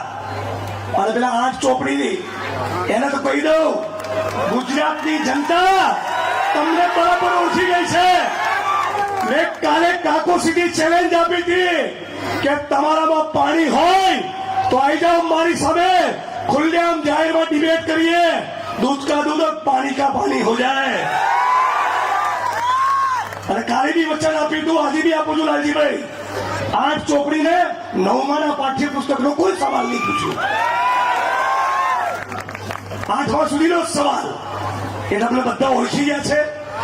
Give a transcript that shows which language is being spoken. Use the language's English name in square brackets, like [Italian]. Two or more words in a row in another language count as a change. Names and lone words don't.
[Gujarati] અને પેલા 8 ચોપડીની એને તો કહી દઉં, ગુજરાતની જનતા તમને બરાબર ઓળખી ગઈ છે. મેં કાલે કાકો સીધી ચેલેન્જ આપી હતી કે તમારામાં પાણી હોય તો આવી જાઓ મારી સામે, ખુલ્લેઆમ જાહેરમાં ડિબેટ કરીએ. [Hindi] दूध का दूध और पानी का पानी हो जाए. [Gujarati] અને કાલે બી વચન આપ્યું હતું, આજે બી આપું છું લાલજીભાઈ. 8 ચોપડી ને 9માના પાઠ્યપુસ્તક નો કોઈ સવાલ નહીં પૂછ્યો. 8મા સુધીનો સવાલ એ તમને બધા ઓળખી ગયા છે.